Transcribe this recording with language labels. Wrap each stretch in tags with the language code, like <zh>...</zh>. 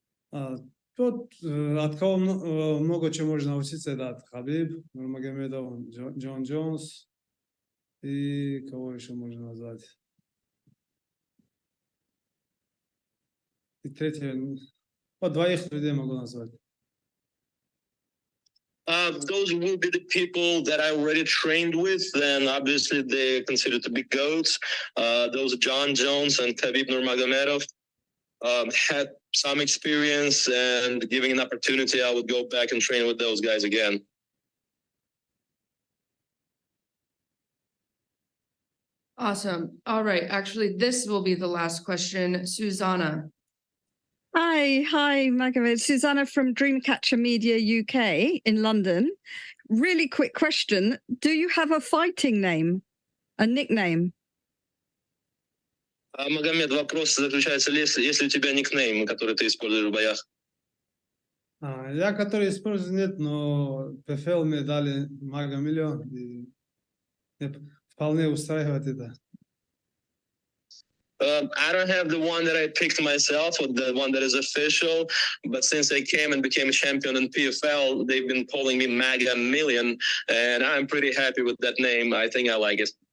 <ru>Тут от кого много чего можно научиться, это от Хабиб, Нурмагомедов, Джон Джонс и кого еще можно назвать. И третье, вот 2 людей могу назвать.</ru> <en>Those will be the people that I already trained with, and obviously they're considered to be GOATs. Those are John Jones and Khabib Nurmagomedov. Had some experience, and giving an opportunity, I would go back and train with those guys again. Awesome. All right. Actually, this will be the last question. Susanna. Hi, Magomed. Susanna from Dreamcatcher Media UK in London. Really quick question. Do you have a fighting name, a nickname?</en> <ru>Магомед, вопрос заключается, есть ли у тебя никнейм, который ты используешь в боях? Я, который использую, нет, но PFL мне дали Магомедо, и вполне устраивает это.</ru> <en>I don't have the one that I picked myself, or the one that is official, but since I came and became a champion in PFL, they've been calling me Maga Million, and I'm pretty happy with that name. I think I like it.</en>